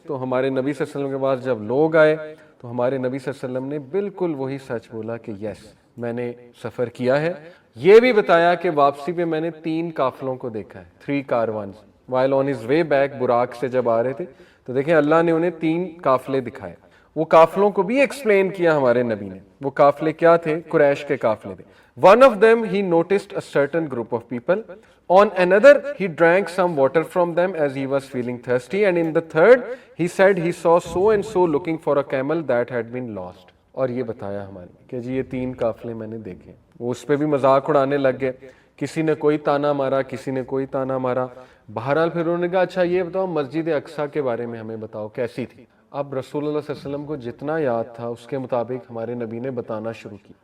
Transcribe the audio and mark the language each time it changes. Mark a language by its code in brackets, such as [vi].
[ur] تو ہمارے نبی صلی اللہ علیہ وسلم کے پاس جب لوگ آئے تو ہمارے نبی صلی اللہ علیہ وسلم نے بالکل وہی سچ بولا کہ یس میں نے سفر کیا ہے. یہ بھی بتایا کہ واپسی پہ میں نے 3 قافلوں کو دیکھا ہے, 3 کاروانز, [en] while on his way back [ur] Buraq سے جب آ رہے تھے تو دیکھیں اللہ نے انہیں 3 قافلے دکھائے. وہ قافلوں کو بھی ایکسپلین کیا ہمارے نبی نے. وہ قافلے کیا تھے؟ قریش کے قافلے تھے. [en] One of them he noticed a certain group of people. On another he drank some water from them as he was feeling thirsty, and in the third he said he saw so and so looking for a camel that had been lost. [ur] اور یہ بتایا ہمارے کہ جی یہ 3 قافلے میں نے دیکھے. وہ اس پہ بھی مذاق اڑانے لگ گئے, کسی نے کوئی تانا مارا, کسی نے کوئی تانا مارا. بہرحال پھر انہوں نے کہا اچھا یہ بتاؤ مسجد اقصیٰ کے بارے میں ہمیں بتاؤ کیسی تھی. اب رسول اللہ صلی اللہ علیہ وسلم کو جتنا یاد تھا اس کے مطابق ہمارے نبی نے بتانا شروع کی.